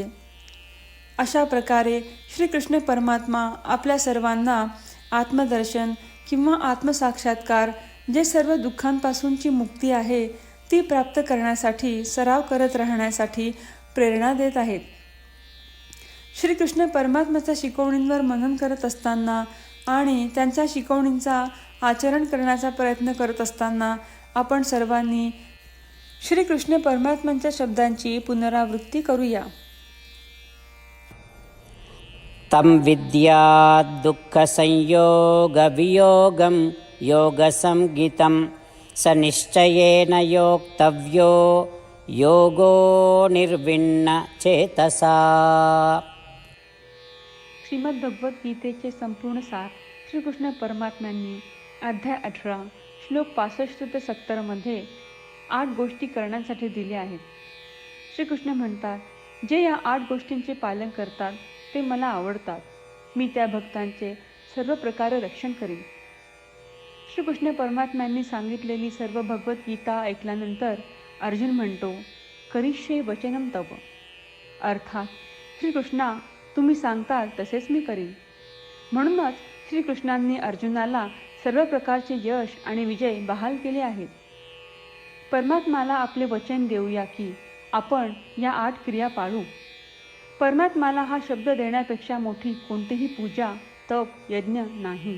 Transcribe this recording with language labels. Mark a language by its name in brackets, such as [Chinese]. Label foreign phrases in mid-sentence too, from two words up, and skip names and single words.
[Marathi] अशा प्रकारे श्रीकृष्ण परमात्मा आपल्या सर्वांना आत्मदर्शन किंवा आत्मसाक्षात्कार, जे सर्व दुःखांपासूनची मुक्ती आहे, ती प्राप्त करण्यासाठी सराव करत राहण्यासाठी प्रेरणा देत आहेत. श्रीकृष्ण परमात्म्याच्या शिकवणींवर मनन करत असताना आणि त्यांच्या शिकवणींचा आचरण करण्याचा प्रयत्न करत असताना आपण सर्वांनी श्रीकृष्ण परमात्म्यांच्या शब्दांची पुनरावृत्ती करूया. [Sanskrit] तं विद्यात् दुःखसंयोग वियोगं योगसंज्ञितं स निश्चयेन योक्तव्यो योगो निर्विण्ण चेतसा. [Marathi] श्रीमद भगवद्गीतेचे संपूर्ण सार श्रीकृष्ण परमात्म्यांनी अध्याय 18 श्लोक 65 ते 70 मध्ये 8 गोष्टी करण्यासाठी दिल्या आहेत. श्रीकृष्ण म्हणतात, जे या 8 गोष्टींचे पालन करतात ते मला आवडतात. मी त्या भक्तांचे सर्व प्रकारे रक्षण करीन. श्रीकृष्ण परमात्म्यांनी सांगितलेली सर्व भगवद्गीता ऐकल्यानंतर अर्जुन म्हणतो, [Sanskrit] करिष्ये वचनं तव. [Marathi] अर्थात श्रीकृष्णा, तुम्ही सांगताल तसेच मी करीन. म्हणूनच श्रीकृष्णांनी अर्जुनाला सर्व प्रकारचे यश आणि विजय बहाल केले आहेत. परमात्म्याला आपले वचन देऊया की आपण या 8 क्रिया पाळू. परमात्म्याला हा शब्द देण्यापेक्षा मोठी कोणतीही पूजा, तप, यज्ञ नाही.